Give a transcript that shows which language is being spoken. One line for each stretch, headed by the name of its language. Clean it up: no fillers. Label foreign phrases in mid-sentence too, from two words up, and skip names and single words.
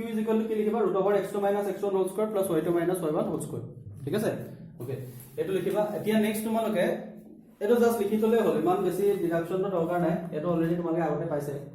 English: is equal to
Assamese: কি লিখিবা
English: root over x2 minus x1 whole square plus y2 minus y1 whole square
Assamese: ঠিক আছে ওকে এটো লিখিবা এতিয়া নেক্সট তোমালোকে এটো জাস্ট লিখি থলে হ'ল ইমান বেছি ডিডাকশন দৰকাৰ নাই এটো অলৰেডি তোমালোকে আগতে পাইছে